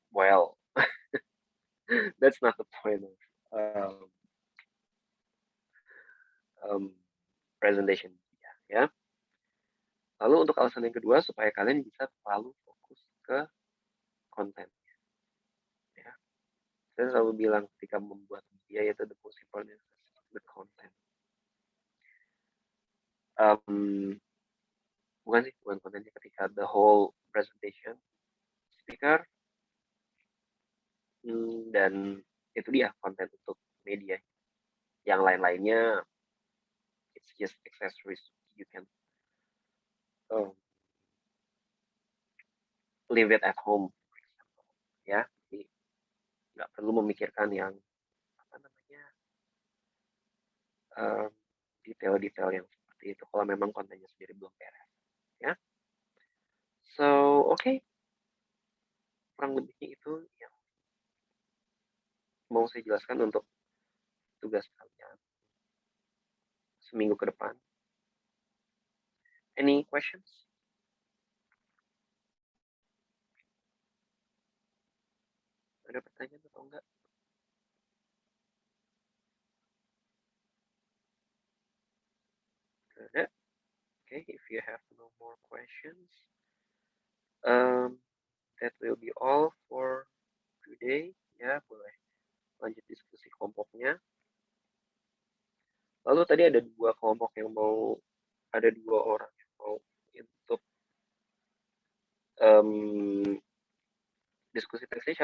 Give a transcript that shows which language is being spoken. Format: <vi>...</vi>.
<en>Well, that's not the point of presentation.</en> <id>Ya. Lalu untuk alasan yang kedua, supaya kalian bisa terlalu fokus ke kontennya. Ya. Saya selalu bilang ketika membuat media itu</id> <en>the most important is the content.</en> <id>bukan kontennya, ketika</id> <en>the whole presentation speaker,</en> <id>dan itu dia konten untuk media. Yang lain-lainnya</id> <en>it's just accessories, you can leave it at home, ya.</en> <id>Jadi nggak perlu memikirkan yang apa namanya detail-detail yang seperti itu kalau memang kontennya sendiri belum beres, ya.</id> <en>So okay,</en> <id>kurang lebihnya itu yang mau saya jelaskan untuk tugas kalian seminggu ke depan.</id> <en>Any questions?</en> <id>Ada pertanyaan atau enggak? Ada?</id> <en>Okay, if you have no more questions, that will be all for today.</en> <id>Ya, boleh lanjut diskusi kelompoknya. Lalu tadi ada dua kelompok yang mau, ada dua orang yang mau untuk diskusi teksnya.</id>